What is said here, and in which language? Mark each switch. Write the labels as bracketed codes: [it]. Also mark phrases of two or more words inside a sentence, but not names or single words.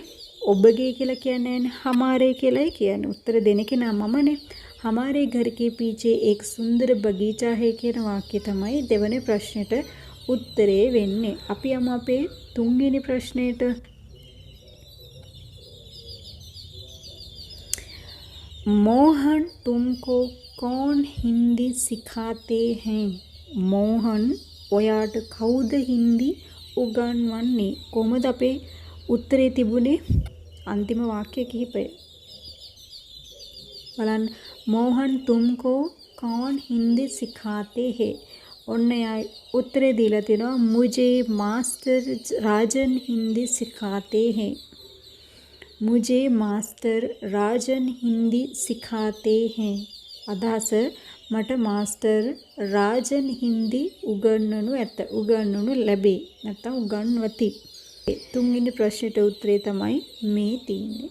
[si] ඔබගේ කියලා කියන්නේ නැහැ. हमारे කියලායි කියන්නේ. උත්තර දෙන කෙනා මමනේ. [hi] हमारे घर के पीछे एक सुंदर बगीचा है [si] කියන වාක්‍යය තමයි දෙවෙනි ප්‍රශ්නෙට උත්තරේ වෙන්නේ. අපි යමු අපේ තුන්වෙනි ප්‍රශ්නෙට. [hi] मोहन तुमको कौन हिंदी सिखाते हैं? [si] मोहन ඔයාට කවුද හින්දි උගන්වන්නේ? කොහොමද අපේ උත්තරේ තිබුණේ? අන්තිම වාක්‍ය කිහිපය බලන්න. [hi] मोहन तुमको कौन हिंदी सिखाते हैं? [si] ඔන්න යා උත්තරේ දීලා තියෙනවා [hi] मुझे मास्टर राजन हिंदी सिखाते हैं. मुझे मास्टर राजन हिंदी सिखाते हैं. [si] අදහස මට මාස්ටර් රාජන් හින්දි උගන්වනු ඇත. උගන්වනු ලැබේ. නැත්නම් උගන්වති. තුන්වෙනි ප්‍රශ්නෙට උත්තරේ තමයි මේ තියෙන්නේ.